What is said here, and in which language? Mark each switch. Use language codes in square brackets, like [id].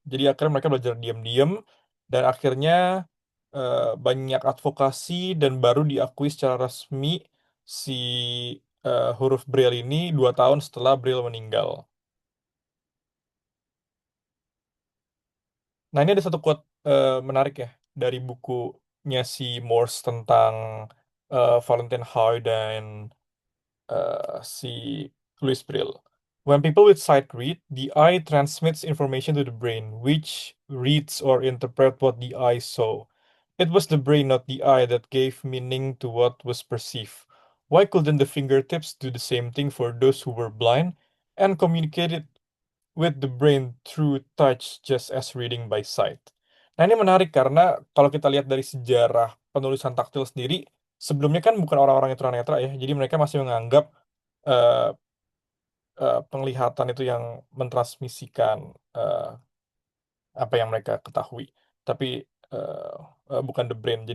[id] Jadi akhirnya mereka belajar diam-diam dan akhirnya banyak advokasi dan baru diakui secara resmi si huruf Braille ini 2 tahun setelah Braille meninggal. Nah ini ada satu quote menarik ya dari bukunya si Morse tentang Valentine Hoy dan si Louis Braille. [en] When people with sight read, the eye transmits information to the brain, which reads or interprets what the eye saw. It was the brain, not the eye, that gave meaning to what was perceived. Why couldn't the fingertips do the same thing for those who were blind and communicate it with the brain through touch just as reading by sight. [id] Nah, ini menarik karena kalau kita lihat dari sejarah penulisan taktil sendiri, sebelumnya kan bukan orang-orang yang tunanetra ya, jadi mereka masih menganggap eh, penglihatan itu yang mentransmisikan eh, apa yang mereka ketahui, tapi eh, bukan [en] the brain.